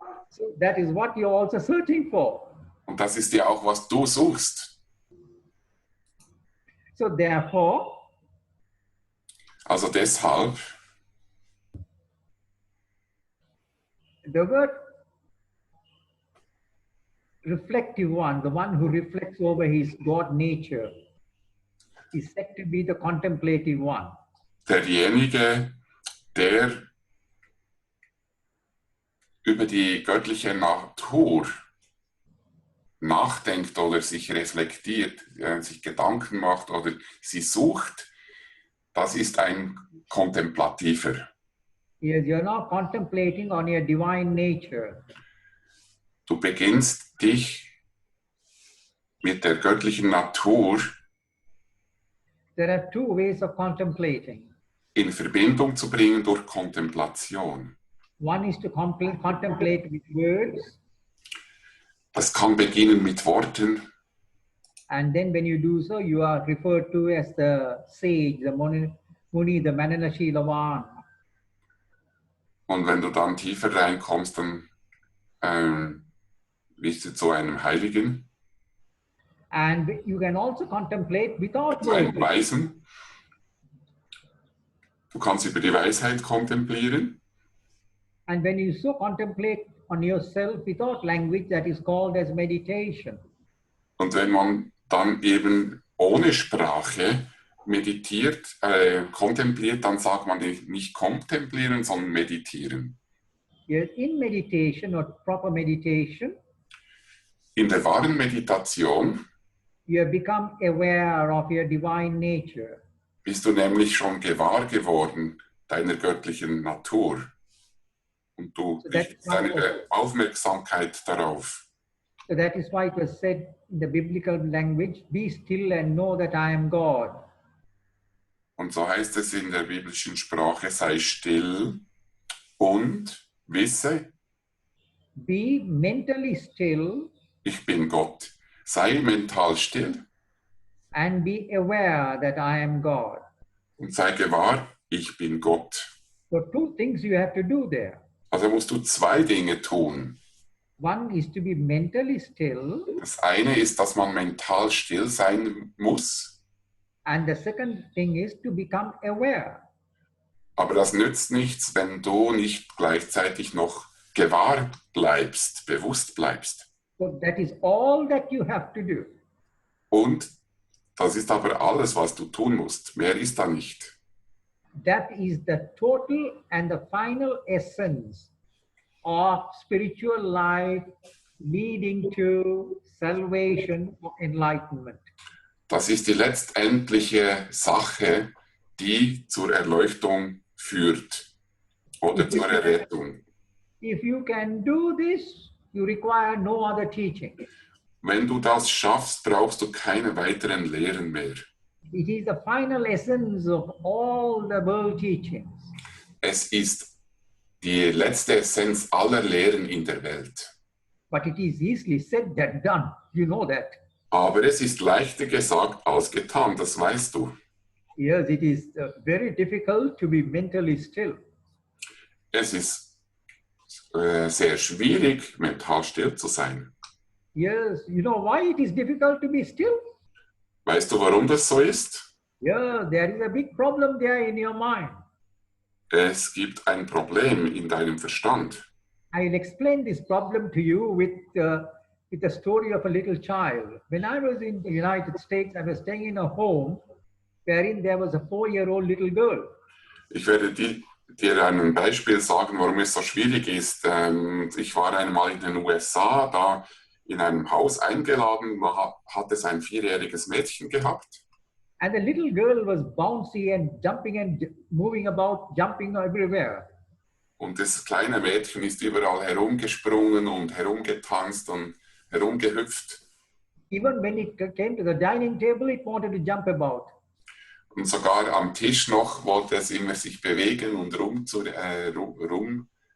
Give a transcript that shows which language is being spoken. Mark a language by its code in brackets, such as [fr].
[en] So that is what you're also searching for. [de] Und das ist ja auch, was du suchst. [en] So therefore, [de] Also deshalb, [en] the word reflective one, the one who reflects over his God nature, is said to be the contemplative one. [de] derjenige, der über die göttliche Natur nachdenkt oder sich reflektiert, sich Gedanken macht oder sie sucht, das ist ein Kontemplativer. [en] Yes, you're now contemplating on your divine nature. [de] Du beginnst dich mit der göttlichen Natur [en] There are two ways of contemplating. [de] in Verbindung zu bringen durch Kontemplation. [en] One is to contemplate with words, [de] Das kann beginnen mit Worten [en] and then when you do so, you are referred to as the sage, the Muni, the Mananashilavan. [de] und wenn du dann tiefer reinkommst, dann wirst du zu einem Heiligen, [en] And you can also contemplate without [de] zu einem [en] words. [de] Weisen. Du kannst über die Weisheit kontemplieren. [en] And when you so contemplate on yourself without language, that is called as meditation. [de] Und wenn man dann eben ohne Sprache meditiert, kontempliert, dann sagt man nicht kontemplieren, sondern meditieren. [en] Yes, in meditation or proper meditation, [de] In der wahren Meditation [en] you have become aware of your divine nature. [de] bist du nämlich schon gewahr geworden deiner göttlichen Natur. Und du richtest deine Aufmerksamkeit darauf. [en] So that is why it was said in the biblical language, be still and know that I am God. [de] Und so heißt es in der biblischen Sprache, sei still und wisse, [en] Be mentally still [de] ich bin Gott. Sei mental still [en] and be aware that I am God. [de] und sei gewahr, ich bin Gott. [en] So two things you have to do there. [de] Also musst du zwei Dinge tun. [en] One is to be mentally still, [de] Das eine ist, dass man mental still sein muss, [en] and the second thing is to become aware. [de] aber das nützt nichts, wenn du nicht gleichzeitig noch gewahr bleibst, bewusst bleibst. [en] So that is all that you have to do. [de] Und das ist aber alles, was du tun musst. Mehr ist da nicht. [en] That is the total and the final essence of spiritual life leading to salvation or enlightenment. [de] Das ist die letztendliche Sache, die zur Erleuchtung führt oder zur Errettung. [en] If you can do this, you require no other teaching. [de] Wenn du das schaffst, brauchst du keine weiteren Lehren mehr. [en] It is the final essence of all the world teachings. [de] Es ist die letzte Essenz aller Lehren in der Welt. [en] But it is easily said than done. You know that. [de] Aber es ist leichter gesagt als getan, das weißt du. [en] Yes, it is very difficult to be mentally still. [de] Es ist sehr schwierig, mental still zu sein. [en] Yes, you know why it is difficult to be still? [de] Weißt du, warum das so ist? [en] Yeah, there is a big problem there in your mind. [de] Es gibt ein Problem in deinem Verstand. [en] I'll explain this problem to you with the story of a little child. When I was in the United States, I was staying in a home wherein there was a 4-year-old little girl. [de] Ich werde dir ein Beispiel sagen, warum es so schwierig ist. Ich war einmal in den USA, da in einem Haus eingeladen, da hat es ein 4-jähriges Mädchen gehabt. [en] And the little girl was bouncy and jumping and moving about, jumping everywhere. [de] Und das kleine Mädchen ist überall herumgesprungen und herumgetanzt und herumgehüpft. [en] Even when it came to the dining table, it wanted to jump about. [de] Und sogar am Tisch noch wollte es immer sich bewegen und rumrennen.